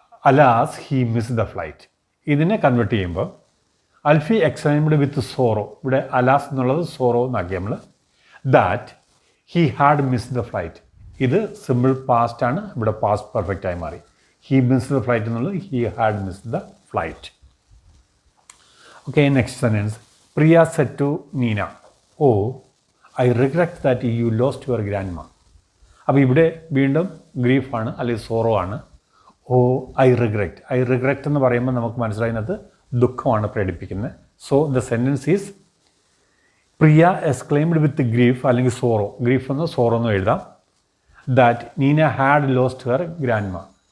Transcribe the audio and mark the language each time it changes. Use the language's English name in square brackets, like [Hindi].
[English] Alas he miss the flight. [Malayalam] ഇതിനെ convert ചെയ്യുമ്പോൾ [English] Alfie exclaimed with sorrow. [Malayalam] ഇവിടെ അലാസ് എന്നുള്ളത് സോറോ എന്നാക്കി നമ്മൾ. [English] That he had miss the flight. [Malayalam] ഇത് സിമ്പിൾ പാസ്റ്റ് ആണ്, ഇവിടെ പാസ്റ്റ് പെർഫെക്റ്റ് ആയി മാറി. [English] he miss the flight [Malayalam] എന്നുള്ളത് [English] He had miss the flight. Okay, next sentence. Priya said to Nina, "Oh, I regret that you lost your grandma." [Malayalam] അപ്പോൾ ഇവിടെ വീണ്ടും ഗ്രീഫാണ് അല്ലെങ്കിൽ സോറോ ആണ്. [English] oh I regret [Malayalam] എന്ന് പറയുമ്പോൾ നമുക്ക് മനസ്സിലാകുന്നത് ദുഃഖമാണ് പ്രകടിപ്പിക്കുന്നത്. [English] so the sentence is Priya exclaimed with grief അല്ലെങ്കിൽ sorrow, [Malayalam] ഗ്രീഫ് എന്ന് സോറോ എന്ന് എഴുതാം, [English] That Nina had lost her grandma.